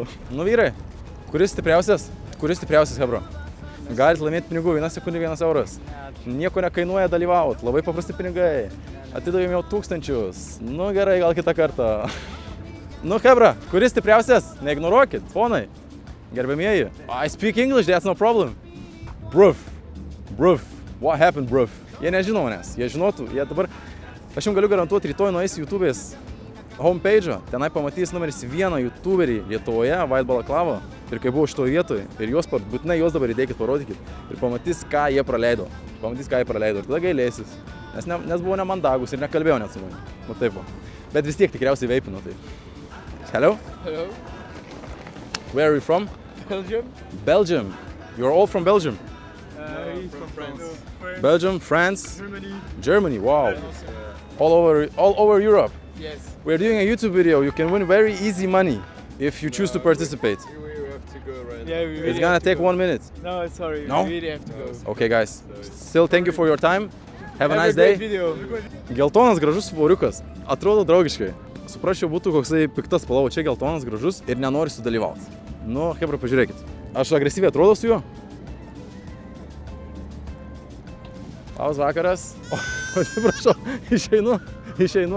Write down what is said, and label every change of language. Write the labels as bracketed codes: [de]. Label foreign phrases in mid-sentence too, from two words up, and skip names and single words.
[lt] Nu vyrai, kuris stipriausias, hebro? Galite laimėti pinigų, 1 sekundė, 1 euras. Nieko nekainuoja dalyvaut, labai paprasti pinigai. Atidavėm jau 1000. Nu gerai, gal kitą kartą. Nu hebra, kuris stipriausias? Neignoruokit, ponai. Gerbėmieji. [en] I speak English, that's no problem. Bruv. What happened, bruv? [lt] Jie nežino manęs, jie žinotų, jie dabar... Aš jums galiu garantuoti, rytoj nueis YouTube'ės homepage'ą, tenai pamatys numeris 1 YouTuberį Lietuvoje, White Balaklava. Ir kai buvo šitoje vietoje, ir būtinai juos dabar įdėkit, parodykit. Ir pamatys, ką jie praleido. Ir tada gailėsis. Nes buvo nemandagus ir nekalbėjau net su manimi. Nu taip buvo. Bet vis tiek tikriausiai veipino tai. [en] Hello? Hello. Where are you from? Belgium. Belgium. You're all from Belgium? He's from France. Belgium, France, Germany. Wow. All over Europe. Yes, We're doing a YouTube video. You can win very easy money if you choose to participate. we have to go right Yeah, we really It's gonna have to take go. 1 minute. No, sorry. No? We really have to go. Okay, guys. Still thank you for your time. Have a nice great day. video. [lt] Geltonas gražus svoriukas. Atrodo draugiškai. Suprasčiau, būtų koksai piktas spalva, čia geltonas gražus ir nenori sudalyvauti. Nu, hebra, pažiūrėkit. Aš agresyviai atrodo su juo? Labas vakaras. O, atsiprašau, išeinu.